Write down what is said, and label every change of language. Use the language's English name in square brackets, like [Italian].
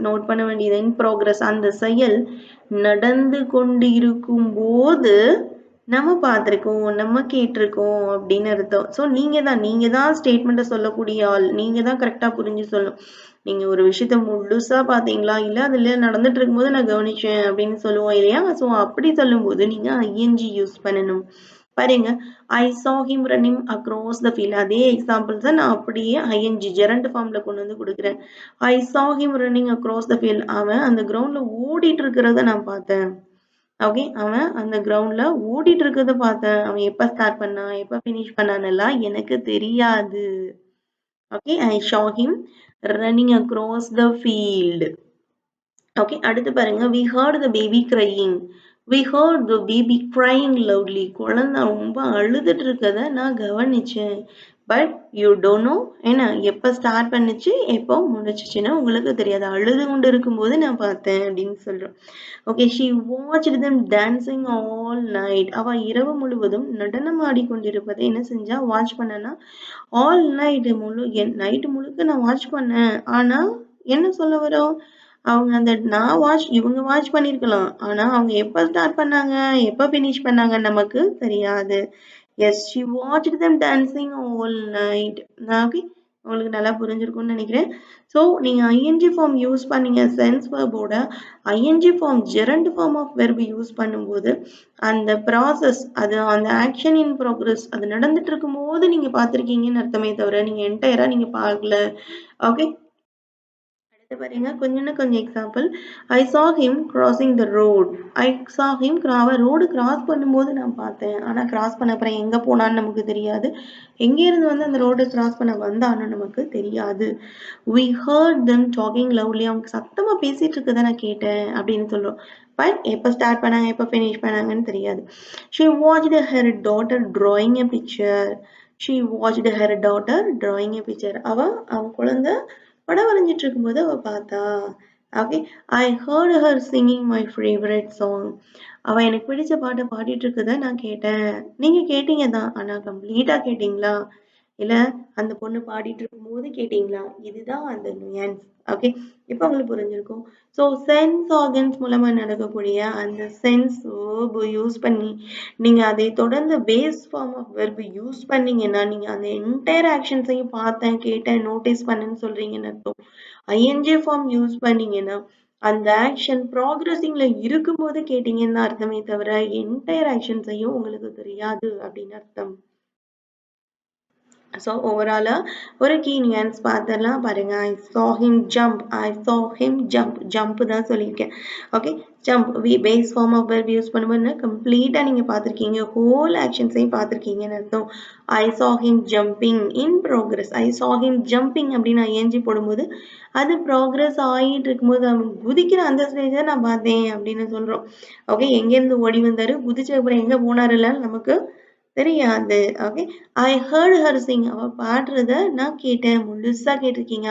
[Tamil] Note பண்ண வேண்டியது in progress. அந்த செயல் நடந்து கொண்டு இருக்கும் போது நம்ம பார்த்திருக்கோம், நம்ம கேட்டிருக்கோம் அப்படின்னு அர்த்தம். ஸோ நீங்க தான் ஸ்டேட்மெண்ட்டை சொல்லக்கூடிய ஆள். நீங்க தான் கரெக்டா புரிஞ்சு சொல்லணும். நீங்க ஒரு விஷயத்த முழுசா பாத்தீங்களா? இல்ல அதுல நடந்துட்டு இருக்கும்போது நான் கவனிச்சேன் அப்படின்னு சொல்லுவோம் இல்லையா? ஸோ அப்படி சொல்லும்போது நீங்க ஐஎன்ஜி யூஸ் பண்ணணும். பாருங்க, [English] I saw him running across the field. [Tamil] அதே எக்ஸாம்பிள்ஸை நான் அப்படியே ஐஎன்ஜி ஜெரண்ட் ஃபார்ம்ல கொண்டு வந்து கொடுக்குறேன். [English] I saw him running across the field. [Tamil] அவன் அந்த கிரவுண்ட்ல ஓடிட்டு இருக்கிறத நான் பார்த்தேன். ஓகே. அவன் அந்த கிரவுண்ட்ல ஓடிட்டு இருக்கிறத பார்த்தேன். அவன் எப்ப ஸ்டார்ட் பண்ணான், எப்ப பினிஷ் பண்ணான்னெல்லாம் எனக்கு தெரியாது. Okay. [English] I saw him running across the field. Okay. [Tamil] அடுத்து பாருங்க, [English] we heard the baby crying. We heard the baby crying loudly. [Tamil] குழந்தை ரொம்ப அழுதுட்டு இருக்கத நான் கவனிச்சேன். [English] but you don't know [Tamil] என்ன எப்ப ஸ்டார்ட் பண்ணுச்சு எப்போ முடிச்சுச்சுன்னு உங்களுக்கு தெரியாது. அழுது கொண்டு இருக்கும்போது நான் பார்த்தேன் அப்படின்னு சொல்றோம். Okay. [English] She watched them dancing all night. [Tamil] அவ இரவு முழுவதும் நடனம் ஆடிக்கொண்டிருப்பதை என்ன செஞ்சா? வாட்ச் பண்ணனா ஆல் நைட் நைட் முழுக்க நான் வாட்ச் பண்ணேன். ஆனா என்ன சொல்ல வரோம்? அவங்க அந்த இவங்க வாட்ச் பண்ணிருக்கலாம். ஆனா அவங்க எப்ப ஸ்டார்ட் பண்ணாங்க, எப்ப பினிஷ் பண்ணாங்க நமக்கு தெரியாது. [English] Yes, she watched them dancing all night. Okay. [Tamil] உங்களுக்கு நல்லா புரிஞ்சிருக்கும்னு நினைக்கிறேன். ஸோ நீங்க ஐஎன்ஜி ஃபார்ம் யூஸ் பண்ணீங்க sense வெர்போட ING form gerund form of verb use பண்ணும்போது அந்த ப்ராசஸ் அது அந்த ஆக்ஷன் இன் ப்ரோக்ரஸ் அது நடந்துட்டு இருக்கும் போது நீங்க பார்த்திருக்கீங்கன்னு அர்த்தமே தவிர நீங்க என்டையரா நீங்க பார்க்கல. ஓகே. அடுத்து பாருங்க, கொஞ்சம் example. [English] I saw him crossing the road. I saw him [Tamil] அவன் ரோடு கிராஸ் பண்ணும்போது நான் பார்த்தேன். ஆனா கிராஸ் பண்ண அப்புறம் எங்க போனான்னு நமக்கு தெரியாது. எங்க இருந்து வந்து அந்த ரோடு கிராஸ் பண்ண வந்தான்னு நமக்கு தெரியாது. [English] we heard them talking loudly. [Tamil] அவங்க சத்தமா பேசிட்டு இருக்கதை நான் கேட்டேன் அப்படின்னு சொல்றோம். பட் எப்ப ஸ்டார்ட் பண்ணாங்க எப்ப ஃபினிஷ் பண்ணாங்கன்னு தெரியாது. [English] she watched her daughter drawing a picture. she watched her daughter drawing a picture. [Tamil] அவன் குழந்தை படம் வரைஞ்சிட்டு இருக்கும்போது அவ பார்த்தா. Okay. [English] I heard her singing my favourite song. [Tamil] அவ எனக்கு பிடிச்ச பாட்டை பாடிட்டு இருக்கத நான் கேட்டேன். நீங்க கேட்டீங்க தான். ஆனா கம்ப்ளீட்டா கேட்டீங்களா? இல்ல அந்த பொண்ணு பாடிட்டு இருக்கும்போது கேட்டீங்களா? இதுதான் அந்த நுயன்ஸ். ஓகே. இப்போ உங்களுக்கு புரிஞ்சிருக்கும். ஸோ சென்ஸ் ஆர்கன்ஸ் மூலமா நடக்கக்கூடிய அந்த சென்ஸ் வேர்பு யூஸ் பண்ணி நீங்க அதை தொடர்ந்து base form of verb use பண்ணீங்கன்னா நீங்க அந்த என்டையர் ஆக்ஷன்ஸையும் பார்த்தேன், கேட்டேன், நோட்டீஸ் பண்ணேன்னு சொல்றீங்கன்னு அர்த்தம். ஐஎன்ஜி ஃபார்ம் யூஸ் பண்ணீங்கன்னா அந்த ஆக்ஷன் ப்ராக்ரஸிங்ல இருக்கும்போது கேட்டீங்கன்னு தான் அர்த்தமே தவிர என்டையர் ஆக்ஷன்ஸையும் உங்களுக்கு தெரியாது அப்படின்னு அர்த்தம். ஸோ ஓவராலா ஒரு கீ நியூயன்ஸ் பார்த்துடலாம். பாருங்க, [English] I saw him jump. I saw him jump. [Tamil] ஜம்ப் தான் சொல்லியிருக்கேன். [English] Okay. [Tamil] Jump base form of verb use பண்ணும்போது கம்ப்ளீட்டா நீங்க பார்த்திருக்கீங்க. ஹோல் ஆக்ஷன்ஸையும் பார்த்திருக்கீங்கன்னு அர்த்தம். [English] I saw him jumping in progress. I saw him jumping [Tamil] அப்படின்னு ஐஎன்ஜி போடும்போது அது ப்ராக்ரஸ் ஆகிட்டு இருக்கும்போது அவன் குதிக்கிற அந்த ஸ்டேஜை நான் பார்த்தேன் அப்படின்னு சொல்றோம். ஓகே. எங்கேருந்து ஓடி வந்தாரு, குதிச்ச அப்புறம் எங்க போனாருல நமக்கு தெரியாது. Okay. [English] I heard her sing. [Tamil] அவ பாடுறத நான் கேட்டேன். முழுசா கேட்டிருக்கீங்க.